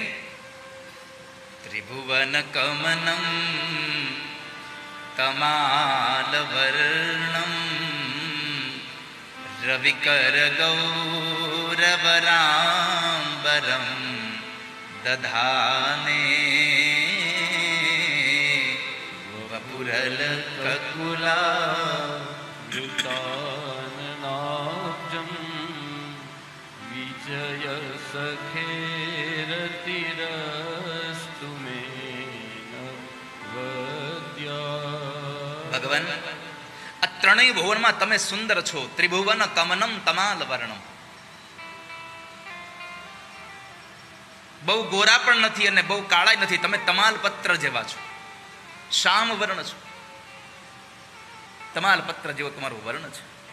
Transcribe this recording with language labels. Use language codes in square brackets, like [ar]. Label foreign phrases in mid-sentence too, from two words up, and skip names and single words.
[sa] ત્રિભુવન કમનમ કમાલ વર્ણમ રવિકર ગૌરવરાંબરમ દધાને વપુરલ કકુલા ृताननाब्जं विजय सखेरतिरस्तु मे नवद्या. [gu] ભગવાન આ ત્રણેય ભુવનમાં તમે સુંદર છો. [sa] ત્રિભુવન કમનમ તમાલ વર્ણમ, [gu] બહુ ગોરા પણ નથી અને બહુ કાળાય નથી. તમે તમાલ પત્ર જેવા છો, શ્યામ વર્ણ છો. તમાલ પત્ર જેવો તમારું વર્ણ છે.